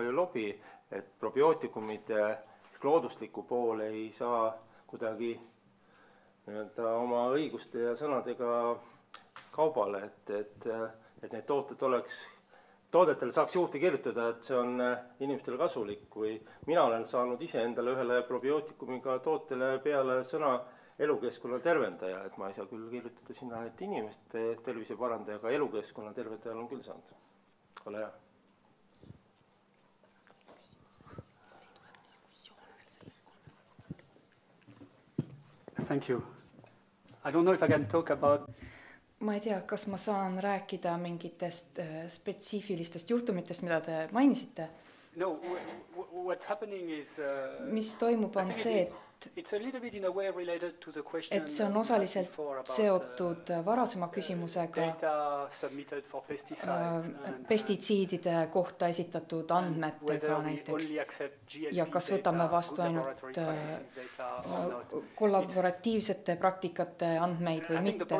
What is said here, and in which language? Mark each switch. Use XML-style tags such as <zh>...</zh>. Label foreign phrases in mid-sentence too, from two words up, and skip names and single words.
<et>palju lobi, et probiootikumide loodusliku poole ei saa kuidagi oma õiguste ja sõnadega kaubale, et need toodetel saaks juurde kirjutada, et see on inimestele kasulik, kui mina olen saanud ise endale ühele probiootikumega tootele peale sõna elukeskkonna tervendaja, et ma ei saa küll kirjutada sinna, et inimeste tervise parandaja, aga elukeskkonna tervendajal on küll saanud. Ole hea.</et> <en>Thank you. I don't know if I can talk about...</en> <et>Ma ei tea, kas ma saan rääkida mingitest spetsiifilistest juhtumitest, mida te mainisite?</et> <en>No, what's happening is...</en> <et>Mis toimub on see,</et> <en>it's a little bit in a way related to the question...</en> <et>Et see on osaliselt seotud varasema küsimusega pestitsiidide kohta esitatud andmetega näiteks. Ja kas võtame vastu ainult kollaboratiivsete praktikate andmeid või mitte.</et>